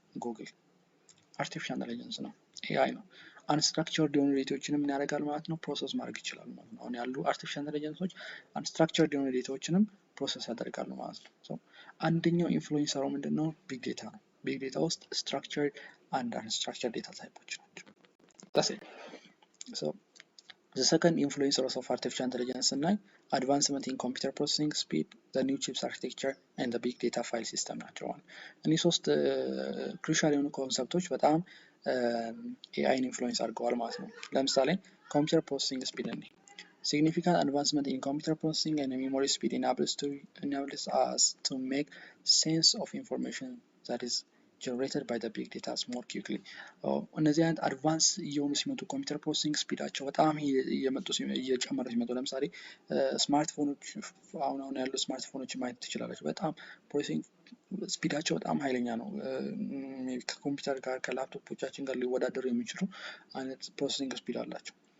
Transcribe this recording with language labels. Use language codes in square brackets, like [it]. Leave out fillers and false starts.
[am] ጉግል አርቲፊሻል ኢንተለጀንስ ነው፣ ኤአይ ነው። አንስትራክቸርድ የሆኑ ዴታዎችንም ምን ያደርጋል ማለት ነው? ፕሮሰስ ማድረግ ይችላል ማለት ነው። አሁን ያሉ አርቲፊሻል ኢንተለጀንሶች አንስትራክቸርድ የሆኑ ዴታዎችንም ፕሮሰስ ያደርጋሉ ማለት ነው። አንደኛው ኢንፍሉዌንሰሩ ምንድነው? ቢግ ዴታ ነው። ቢግ ዴታ ውስጥ ስትራክቸርድ አንድ አንስትራክቸርድ ዴታ ታይፖች ናቸው። [en] that's it. So the second influencer of artificial intelligence and advancement in computer processing speed, the new chips architecture and the big data file system ናቸው። [am] እነዚህ ሶስት ክሩሻል የሆኑ ኮንሰፕቶች በጣም ኤአይን ኢንፍሉዌንስ አድርገዋል ማለት ነው። ለምሳሌ ኮምፒውተር ፕሮሰሲንግ ስፒድ እንዴ [en] significant advancement in computer processing and memory speed enables us to make sense of information that is generated by the big data more quickly. [am] እነዚህ አይነት አድቫንስ እየሆኑ ሲመጡ ኮምፒውተር ፕሮሰሲንግ ስፒዳቸው በጣም እየጨመረ ሲመጡ ለምሳሌ ስማርትፎኖች አሁን ያሉ ስማርትፎኖች ማየት ትችላላችሁ። በጣም ፕሮሰሲንግ ስፒዳቸው በጣም ኃይለኛ ነው። ከኮምፒውተር ጋር ከላፕቶፖቻችን ጋር ሊወዳደሩ የሚችሉ አይነት ፕሮሰሲንግ ስፒድ አላቸው።